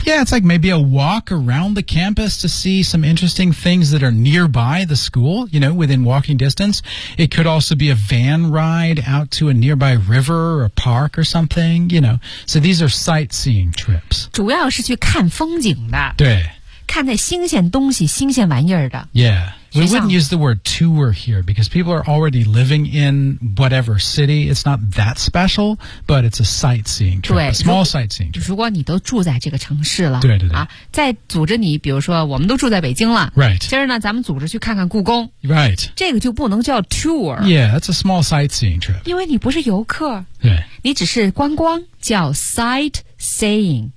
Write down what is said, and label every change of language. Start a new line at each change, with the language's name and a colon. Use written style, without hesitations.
English: yeah, it's like maybe a walk around the campus to see some interesting things that are nearby the school you know, within walking distance it could also be a van ride out to a nearby river or park or something you know, so these are sightseeing trips
Chinese: 主要是去看风景的对看那新鲜东西新鲜玩意儿的
English: Yeah We wouldn't use the word tour here Because people are already living in whatever city It's not that special But it's a sightseeing trip
Chinese: 对
English: A small sightseeing trip
Chinese: 如果你都住在这个城市了对对对、啊、再组织你比如说我们都住在北京了
English: Right
Chinese: 今儿呢咱们组织去看看故宫
English: Right
Chinese: 这个就不能叫 tour
English: Yeah, that's a small sightseeing trip
Chinese: 因为你不是游客对你只是观光叫 sightseeing、